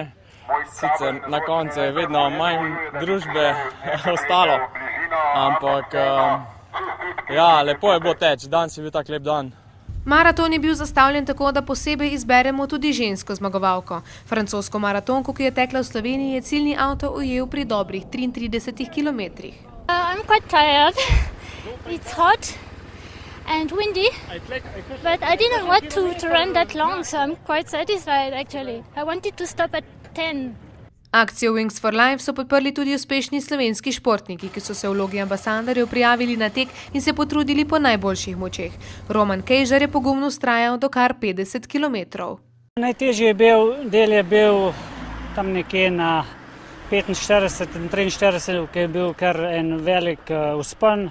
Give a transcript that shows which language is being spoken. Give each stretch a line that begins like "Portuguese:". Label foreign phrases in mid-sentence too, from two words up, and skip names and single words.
Slovenian: Sicer na koncu je vedno manj družbe ostalo, ampak ja, lepo je bilo teči, danes je bil tak lep dan. Maraton je bil zastavljen tako, da posebej izberemo tudi žensko zmagovalko. Francosko maratonko, ki je tekla v Sloveniji, je ciljni avto ujel pri dobrih 33 km.
English: I'm quite tired. It's hot and windy, but I didn't want to run that long, so I'm quite satisfied actually. I wanted to stop at 10.
Slovenian: Akcijo Wings for Life so podprli tudi uspešni slovenski športniki, ki so se v vlogi ambasadorjev prijavili na tek in se potrudili po najboljših močeh. Roman Kejžar je pogumno vztrajal do kar 50 km. Najtežji del je bil tam nekje na 45 in 43, ki je bil kar en velik vzpon.